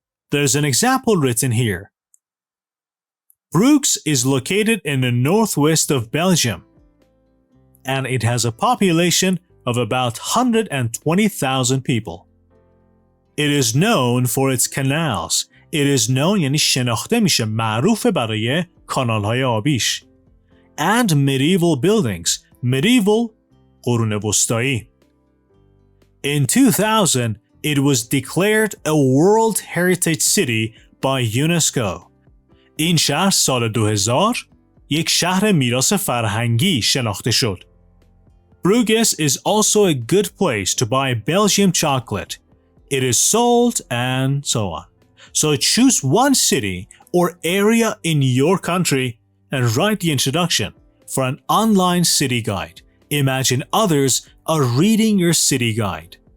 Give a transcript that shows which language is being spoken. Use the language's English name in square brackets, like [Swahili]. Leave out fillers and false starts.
[English] There's an example written here. Brugge is located in the northwest of Belgium, and it has a population of about 120,000 people. It is known for its canals. It is known [Persian] یعنی شناخته میشه، معروف برای کانال‌های آبیش. [English] And medieval buildings. Medieval [Persian] قرون وسطایی. [English] In 2000, it was declared a World Heritage City by UNESCO. [Persian] این شهر سال 2000 یک شهر میراث فرهنگی شناخته شد. [English] Brugge is also a good place to buy Belgian chocolate. It is sold and so on. So choose one city or area in your country and write the introduction for an online city guide. Imagine others are reading your city guide.